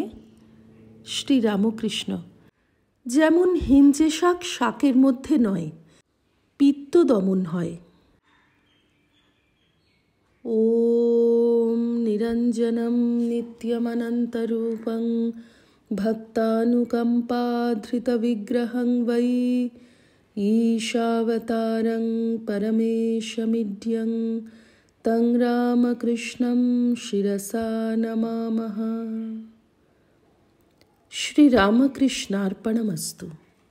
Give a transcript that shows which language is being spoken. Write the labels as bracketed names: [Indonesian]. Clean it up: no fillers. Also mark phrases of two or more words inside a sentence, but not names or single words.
[Bangla] শ্রীরামকৃষ্ণ: যেমন হিঞ্চে শাক শাকের মধ্যে নয়, পিত্ত দমন হয়। [Sanskrit] ওম নিরঞ্জনম নিত্যমনন্তরূপং ভক্তানুকম্পাধৃতবিগ্রহং বৈ ईशावतारं परमेशमिड्यं तं रामकृष्णं शिरसा नमामः। श्री रामकृष्णार्पणमस्तु।